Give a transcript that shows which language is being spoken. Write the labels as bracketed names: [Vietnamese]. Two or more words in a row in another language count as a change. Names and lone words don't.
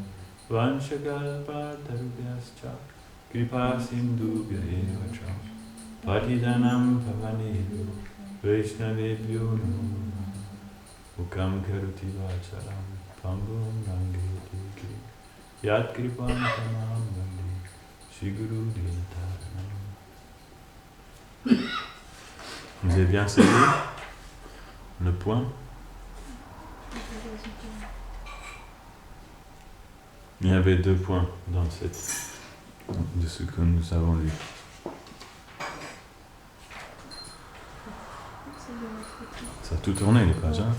[Sanskrit] वाञ्छाकल्पतरुभ्यश्च कृपासिन्धुभ्य एव च पतितानां पावनेभ्यो वैष्णवेभ्यो नमो नमः. मूकं करोति वाचालं पङ्गुं लङ्घयते. यत्कृपा तमहं वन्दे श्रीगुरुं दीनतारणम्. [French] Vous avez bien saisi le point? Il y avait 2 points dans de ce que nous avons lu. Ça a tout tourné les pages, hein?